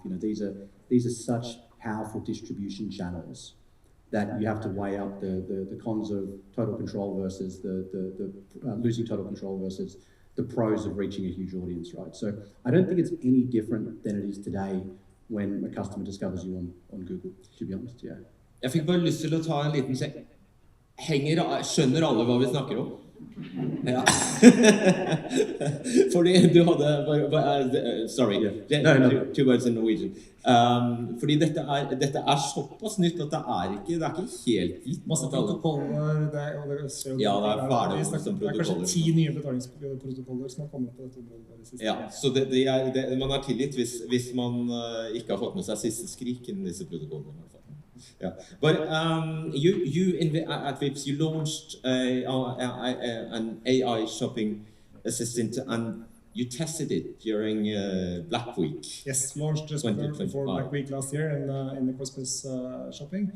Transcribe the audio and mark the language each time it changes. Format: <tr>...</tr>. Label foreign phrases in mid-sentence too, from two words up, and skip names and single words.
<en>These are such powerful distribution channels that you have to weigh up the cons of total control versus the losing total control versus the pros of reaching a huge audience, right? So I don't think it's any different than it is today when a customer discovers you on Google, to be honest, yeah.</en> <no>Jeg fikk bare lyst til å ta en liten skjønner alle hva vi snakker om? Ja. Fordi du hadde sorry,</no> <en>two words in Norwegian.</en> <no>Fordi dette er såpass nytt at det er ikke helt gitt. Masse protokoller, ja, det er ferdig som protokoller. Det er kanskje 10 nye betalingsprotokoller som har kommet på dette området. Ja, så man er tilgitt hvis man ikke har fått med seg siste skrik innen disse protokollene.</no> <en>Yeah, but you at Vipps, you launched an AI shopping assistant, and you tested it during Black Week. Yes, launched just before Black Week last year in the Christmas shopping.</en>